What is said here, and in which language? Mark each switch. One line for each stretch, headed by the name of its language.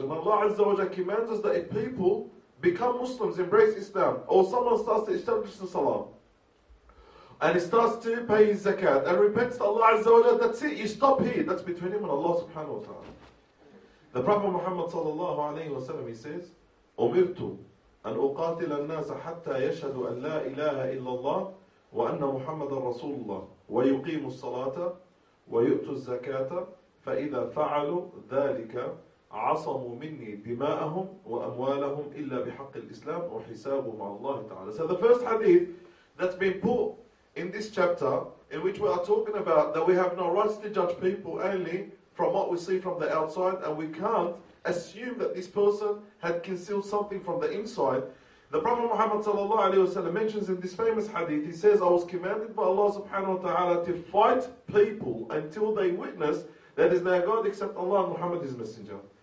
English: And Allah Azza wa Jal commands us that if people become Muslims, embrace Islam, or someone starts to establish the salah, and he starts to pay his zakat, and repents to Allah Azza wa Jal, that's it. You stop here. That's between him and Allah subhanahu wa ta'ala. The Prophet Muhammad sallallahu alayhi wa sallam, he says,
Arabic: أُمِرْتُ أن أقاتل الناس حتى يشهدوا أن لا إله إلا الله وأن محمد رسول الله ويقيم الصلاة ويؤتوا الزكاة فإذا فعلوا ذلك عصموا مني دماءهم وأموالهم إلا بحق الإسلام وحسابهم على الله تعالى.
English: So the first hadith that's been put in this chapter in which we are talking about that we have no rights to judge people only from what we see from the outside and we can't assume that this person had concealed something from the inside. The Prophet Muhammad sallallahu alaihi wasallam mentions in this famous hadith, he says, I was commanded by Allah subhanahu wa ta'ala to fight people until they witness that there is no God except Allah and Muhammad his messenger.